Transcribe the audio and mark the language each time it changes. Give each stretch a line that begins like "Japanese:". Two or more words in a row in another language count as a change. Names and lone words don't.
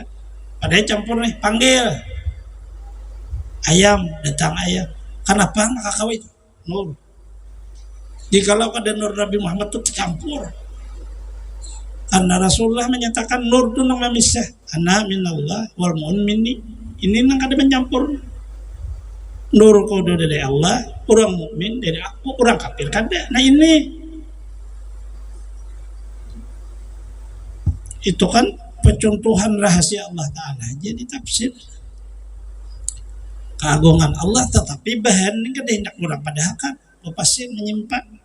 Banjar: Padahal campur nih, panggil ayam, datang ayam. Kenapa? Maka kau itu nur. Jikalau ada nur Nabi Muhammad itu tercampur. Karena Rasulullah menyatakan nur itu nama misah.
Arabic: أنا من الله والمؤمن مني.
Banjar: Ini nang kada mencampur. Nur kodo dari Allah, orang mukmin dari aku, orang kafir kada. Nah ini itu kan pencontohan rahasia Allah Ta'ala. Jadi tafsir keagungan Allah, tetapi bahan ini kada hendak orang padahal kan pasti menyimpan.